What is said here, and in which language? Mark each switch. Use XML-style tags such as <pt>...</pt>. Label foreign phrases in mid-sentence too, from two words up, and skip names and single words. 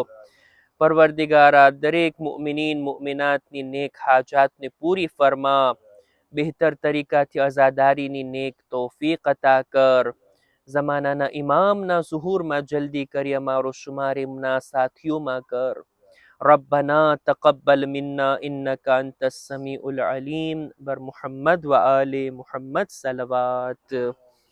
<gu>પરવરદિગારા દરેક મુમિનીન મુમિનાતની નેક હાજાતને પૂરી ફરમા. બહેતર તરીકાથી અઝાદારીની નેક તૌફીક અતા કર. ઝમાનાના ઇમામના ઝુહૂરમાં જલ્દી કરી અમારો શુમાર એમના સાથીઓમાં કર.</gu> <ar>ربنا تقبل منا إنك أنت السميع العليم</ar> <fa>بر محمد وآل محمد صلوات.</fa>